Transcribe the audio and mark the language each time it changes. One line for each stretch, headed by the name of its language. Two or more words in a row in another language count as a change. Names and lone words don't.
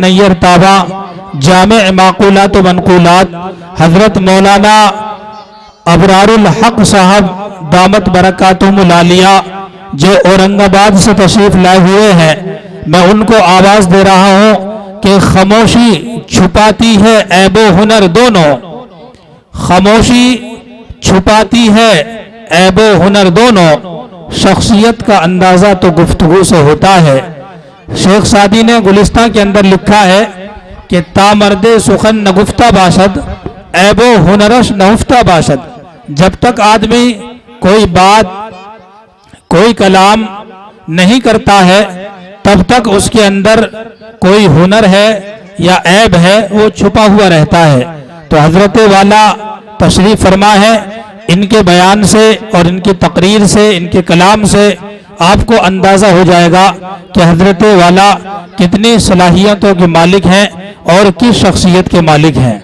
Urdu: نیر تابع، جامع معقولات و منقولات، حضرت مولانا ابرار الحق صاحب
Arabic: دامت برکاتہم العالیہ،
Urdu: جو اورنگ آباد سے تشریف لائے ہوئے ہیں، میں ان کو آواز دے رہا ہوں کہ خاموشی چھپاتی ہے عیب و ہنر دونوں، خاموشی چھپاتی ہے عیب و ہنر دونوں، شخصیت کا اندازہ تو گفتگو سے ہوتا ہے۔ شیخ سعدی نے گلستان کے اندر لکھا ہے کہ
Persian: تا مرد سخن نگفتہ باشد، عیب و ہنرش نہفتہ باشد۔
Urdu: جب تک آدمی کوئی بات، کوئی کلام نہیں کرتا ہے، تب تک اس کے اندر کوئی ہنر ہے یا عیب ہے، وہ چھپا ہوا رہتا ہے۔ تو حضرت والا تشریف فرما ہے، ان کے بیان سے اور ان کی تقریر سے، ان کے کلام سے آپ کو اندازہ ہو جائے گا کہ حضرت والا کتنی صلاحیتوں کے مالک ہیں اور کس شخصیت کے مالک ہیں۔